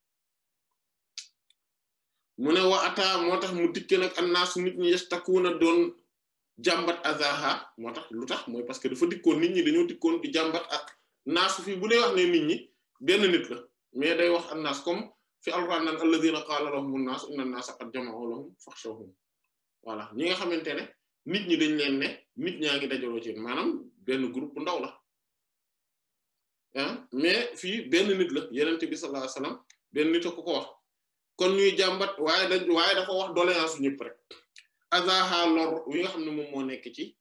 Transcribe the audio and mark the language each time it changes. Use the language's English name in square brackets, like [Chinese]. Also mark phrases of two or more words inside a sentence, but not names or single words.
[Wolof] mu ne wa ata moo tax mu dikke nag annaasu nit ñi yastakuna doon jàmbat azaha moo tax lu tax mooy [French] parce que [Wolof] dafa dikkoon nit ñi dañoo dikkoon di jàmbat ak naasu fii bu dee wax ne nit ñi benn nit la mais day wax annaas comme fi alquran naan [Arabic] الذين قال لهم الناس إن الناس قد جمعوا لهم فاخشوهم [Wolof] voilà ñi nga xamante ne nit ñi dañ leen ne nit ñaa ngi dajaloo ci maanaam benn groupe bu ndaw la ah mais fii benn nit la yenente bi [Arabic] صلى الله عليه وسلم [Wolof] benn nit a ko wax kon ñuy jàmbat waaye dafa wax doléance ñëpp rek azaha lor wi nga xam ne moom moo nekk